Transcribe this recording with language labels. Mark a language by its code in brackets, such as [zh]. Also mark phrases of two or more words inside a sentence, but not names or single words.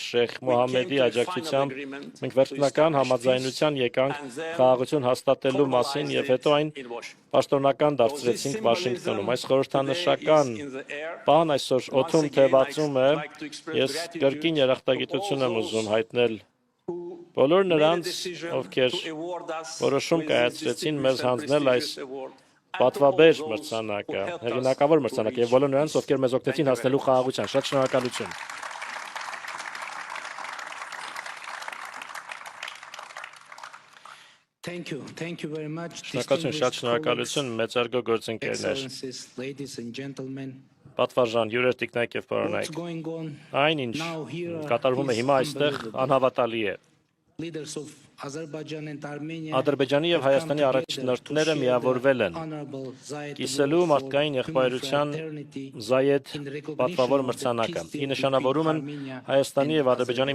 [hy] Շեյխ Մոհամմեդի աջակցությամբ մենք վերջնական համաձայնության եկանք խաղաղություն հաստատելու մասին եւ հետո այն պաշտոնական դարձրեցինք Վաշինգտոնում։ Այս խորհրդանշական բան այսօր օդում թևածում է, ես կրկին երախտագիտություն եմ ուզում հայտնել բոլոր նրանց, ովքեր որոշում կայացրեցին մեզ հանձնել այս պատվաբեր մրցանակը, հեղինակավոր մրցանակը եւ բոլոր նրանց, ովքեր մեզ օգնեցին հասնելու խաղաղության։ Շատ շնորհակալություն։ [en] Thank you very much. [hy] Շատ շնորհակալություն, մեծարգո գործընկերներ։ Պատվարժան, հյուրեր, տիկնայք եւ պարոնայք։ Այն, ինչ կատարվում է հիմա այստեղ, անհավատալի է։ Ադրբեջանի եւ Հայաստանի առաջնորդները միավորվել են կիսելու մարդկային եղբայրության Զայեդ պատվավոր մրցանակը։ Ի նշանավորում են Հայաստանի եւ Ադրբեջանի